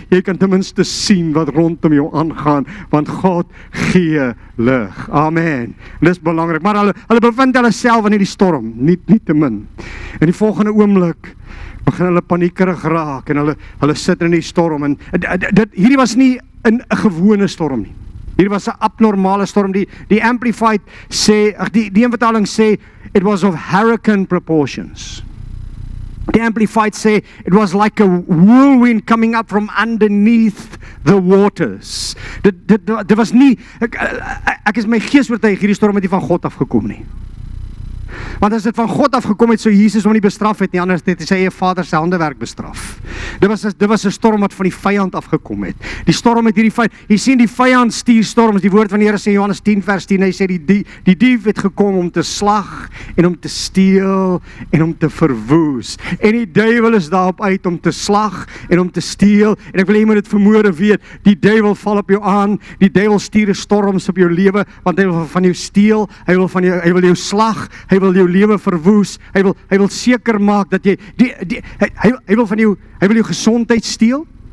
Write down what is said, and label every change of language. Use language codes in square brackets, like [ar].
[af] Jy kan ten minste sien wat rondom jou aangaan, want God gee lig. Amen. En dis belangrik. Maar hulle bevind hulle self in hierdie storm, nie te min. In die volgende oomblik begin hulle paniekerig raak en hulle sit in die storm en hierdie was nie 'n gewone storm nie. Hier was 'n abnormale storm. Die Amplified sê, die een vertaling sê, [en] it was of hurricane proportions. [af] Die Amplified sê, [en] it was like a whirlwind coming up from underneath the waters. [af] Dit was nie, ek is my gees oortuig, hierdie storm het nie van God afgekom nie. Want as dit van God afgekom het, sou Jesus hom nie bestraf het nie, anders het hy sy eie Vader se handewerk bestraf. Dit was 'n storm wat van die vyand afgekom het. Die storm het hierdie vyand, jy sien die vyand stuur storms, die woord van die Here sê in Johannes 10 vers 10, hy sê die dief het gekom om te slag en om te steel en om te verwoes. En die duiwel is daarop uit om te slag en om te steel. En ek wil jy moet dit vanmôre weet, die duiwel val op jou aan, die duiwel stuur storms op jou lewe, want hy wil van jou steel, hy wil jou slag, hy wil jou lewe verwoes, hy wil seker maak dat jy hy wil jou gesondheid steel.